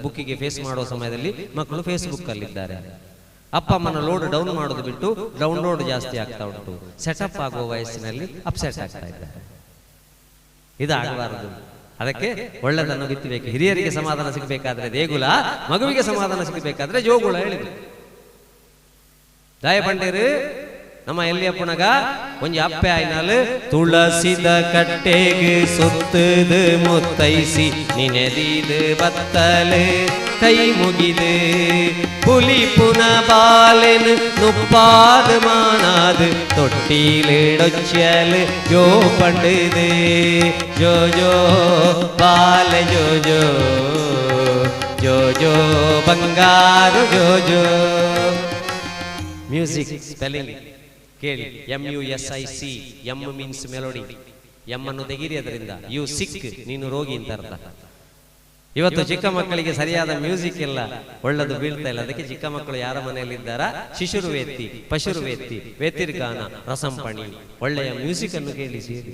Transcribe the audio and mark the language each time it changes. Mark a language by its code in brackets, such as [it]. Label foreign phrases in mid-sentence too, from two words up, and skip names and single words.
[kn] ಬುಕ್ಕಿಗೆ ಫೇಸ್ ಮಾಡುವ ಸಮಯದಲ್ಲಿ ಮಕ್ಕಳು ಫೇಸ್ಬುಕ್ ಅಲ್ಲಿದ್ದಾರೆ. ಅಪ್ಪ ಅಮ್ಮನ [en] load down [kn] ಮಾಡೋದು ಬಿಟ್ಟು ಡೌನ್ಲೋಡ್ ಜಾಸ್ತಿ ಆಗ್ತಾ ಉಂಟು. ಸೆಟಪ್ ಆಗುವ ವಯಸ್ಸಿನಲ್ಲಿ ಅಪ್ಸೆಟ್ ಆಗ್ತಾ ಇದ್ದಾರೆ. ಇದಾಗಬಾರದು. ಅದಕ್ಕೆ ಒಳ್ಳೆದನ್ನು ಬಿತ್ತಬೇಕು. ಹಿರಿಯರಿಗೆ ಸಮಾಧಾನ ಸಿಗಬೇಕಾದ್ರೆ ದೇಗುಲ, ಮಗುವಿಗೆ ಸಮಾಧಾನ ಸಿಗಬೇಕಾದ್ರೆ ಜೋಗುಳ ಹೇಳಿದ್ರು. [tcy] ದಾಯ ಪಂಡೇರು ನಮ್ಮ ಎಲ್ಲಿಯಪ್ಪನಗ ಒಂಜಿ ಅಪ್ಪೆ ಆಯ್ನಾಲು ತುಳಸಿದ ಕಟ್ಟೆಗೆ ಸುತ್ತದು ಮುತ್ತೈಸಿ ನಿನೆದಿದು ಬತ್ತಲು ಕೈ ಮುಗಿದು ಪುಲಿ ಪುನ ಬಾಲೆನು ನುಪ್ಪಾದ ಮಾನಾದು ತೊಟ್ಟಿಲಿಡೊಚ್ಚಲು ಜೋ ಪಂಡಿದು ಜೋ ಜೋ ಬಾಲ ಜೋ ಜೋ ಜೋ ಜೋ ಬಂಗಾರು ಜೋ ಜೋ. [en] music spelling ಕೇಳಿ, MUSIC. M means melody. [kn] ಎಮ್ ಅನ್ನು ತೆಗೀರಿ, ಅದರಿಂದ [en] you sick, [kn] ನೀನು ರೋಗಿ ಅಂತ ಅರ್ಥ. ಇವತ್ತು ಚಿಕ್ಕ ಮಕ್ಕಳಿಗೆ ಸರಿಯಾದ ಮ್ಯೂಸಿಕ್ ಎಲ್ಲ ಒಳ್ಳೆದು ಬೀಳ್ತಾ ಇಲ್ಲ. ಅದಕ್ಕೆ ಚಿಕ್ಕ ಮಕ್ಕಳು ಯಾರ ಮನೆಯಲ್ಲಿದ್ದಾರ [sa] ಶಿಶುರುವೇತ್ತಿ, ಪಶುರುವೇತ್ತಿ, ವೇತಿರ್ಗಾನ, ರಸಂಪಣಿ, [kn] ಒಳ್ಳೆಯ ಮ್ಯೂಸಿಕ್ ಅನ್ನು ಕೇಳಿ ಸೇರಿ.